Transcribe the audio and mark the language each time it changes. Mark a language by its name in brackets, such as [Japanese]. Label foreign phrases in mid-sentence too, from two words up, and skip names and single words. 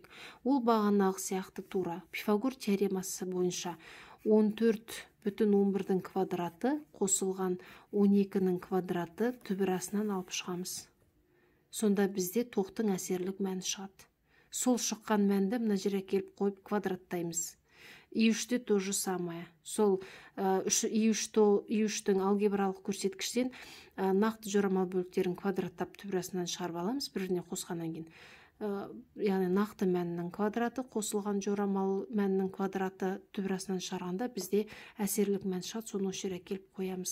[Kazakh] Ол бағанағы сияқты тура. Пифагор теоремасы бойынша 14,11-дің квадраты қосылған 12-нің квадраты түбірасынан алып шығамыз. Сонда бізде тоқтың әсерлік мәні шығады. Сол шыққан мәнді мына жерге келіп қойып квадраттаймыз. [Russian] I3-те то же самое. [Kazakh] Сол I3-тің алгебралық көрсеткіштен нақты жорамал бөліктерін квадраттап түбірасынан шығарып аламыз, біріне қосқаннан кейін. Яғни нақты мәнінің квадраты қосылған жорамал мәнінің квадраты түбірасынан шығарғанда бізде әсерлік мән шығады, соны осы жерге келіп қоямыз.